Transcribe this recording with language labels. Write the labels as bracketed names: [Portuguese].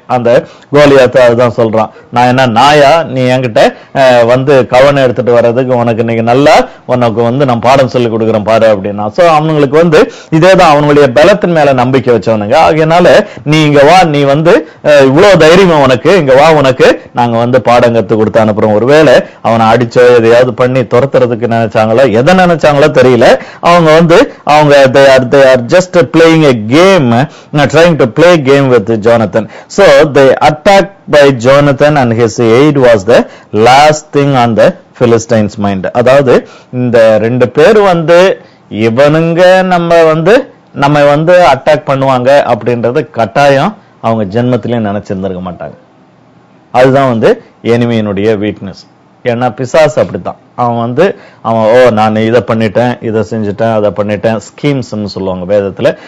[Tamil] அந்த கோலியாத்து அதுதான் சொல்றான், நான் என்ன நாயா, நீ என்கிட்ட வந்து கவனம் எடுத்துட்டு வர்றதுக்கு உனக்கு இன்னைக்கு நல்லா உனக்கு வந்து நான் பாடம் சொல்லி கொடுக்குறேன் பாரு அப்படின்னா. சோ அவங்களுக்கு வந்து இதேதான், அவனுடைய பலத்தின் மேல நம்பிக்கை வச்சவனுங்க. ஆகையினால நீ இங்க வா, நீ வந்து இவ்வளவு தைரியமா உனக்கு இங்க வா, உனக்கு நாங்க வந்து பாடம் கத்து கொடுத்து அனுப்புறோம். ஒருவேளை அவனை அடிச்சோ எதையாவது பண்ணி துரத்துறதுக்கு நினைச்சாங்களோ எதை நினைச்சாங்களோ தெரியல. அவங்க வந்து அவங்க [English] they are just playing a game, trying to play game with Jonathan. So they attacked by Jonathan and his aid was the last thing on the Philistines mind. [Tamil] அதாவது இந்த ரெண்டு பேர் வந்து இவனுங்க நம்ம வந்து அட்டாக் பண்ணுவாங்க அப்படின்றது கட்டாயம் அவங்க ஜென்மத்திலே நினைச்சிருந்திருக்க மாட்டாங்க. அதுதான் வந்து எனிமியினுடைய வீக்னஸ். ஏன்னா பிசாசு அப்படித்தான். அவன் நான் இதை பண்ணிட்டேன், இதை செஞ்சுட்டேன், அதை பண்ணிட்டேன், ஸ்கீம்ஸ் சொல்லுவாங்க வேதத்துல.